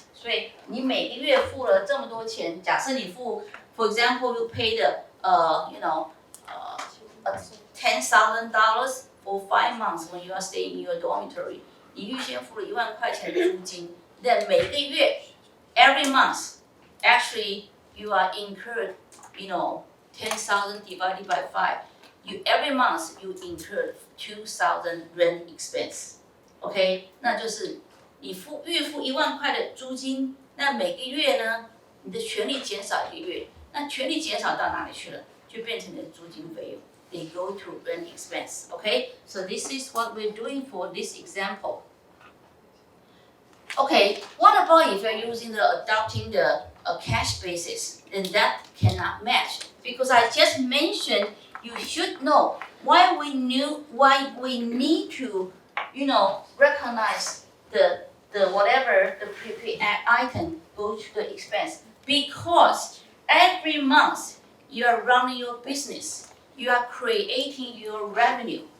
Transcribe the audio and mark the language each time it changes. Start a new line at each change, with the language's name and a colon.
Chinese: 所以你每个月付了这么多钱，假设你付
English: for example, you paid $10,000 for 5 months when you are staying in your dormitory.
Chinese: 你预先付了1万块钱的租金，
English: then
Chinese: 每个月
English: every month, actually you are incurred, 10,000 divided by 5. Every month you incur 2,000 rent expense.
Chinese: OK, 那就是你月付1万块的租金，那每个月呢，你的权利减少1个月，那权利减少到哪里去了？就变成你的租金费用。
English: They go to rent expense. Okay, so this is what we're doing for this example. Okay, what about if you're adopting the cash basis? Then that cannot match because I just mentioned you should know why we need to, recognize the whatever the prepaid item goes to the expense because every month you are running your business, you are creating your revenue.